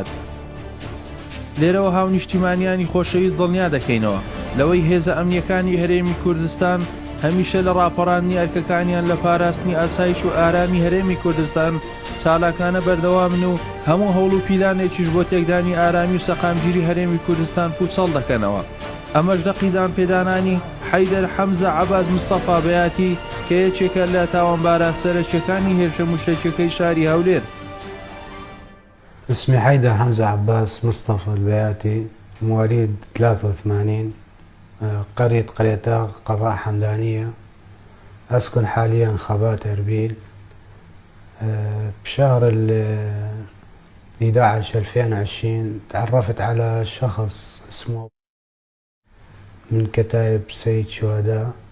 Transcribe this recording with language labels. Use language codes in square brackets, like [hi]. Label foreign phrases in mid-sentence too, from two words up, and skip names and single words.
[ckb] لێرەوە هاونیشتیمانیانی خۆشەویست دڵنیا دەکەینەوە لەوەی هێزە ئەمنیەکانی هەرێمی کوردستان هەمیشە لە ڕاپەڕاندنی ئەرکەکانیان لە پاراستنی ئاسایش و ئارامی هەرێمی کوردستان چالاکانە بەردەوامن و هەموو هەوڵ و پیلانێکیش بۆ تێکدانی ئارامی و سەقامگیری هەرێمی کوردستان پوچەڵ دەکەنەوە. ئەمەش دەقیدان پێدانانی حەیدەر حەمزە عەباس مستەفا بەیاتی کە یەکێکە لە تاوانبارە سەرەکیەکانی هێرشە موشەکیەکەی شاری هەولێر. [ar] اسمي حيدر حمزة عباس مصطفى البياتي، مواليد 83، قرية قضاء حمدانية، أسكن حاليا خبات أربيل. بشهر 11/2020 تعرفت على شخص اسمه من كتائب سيد شهداء.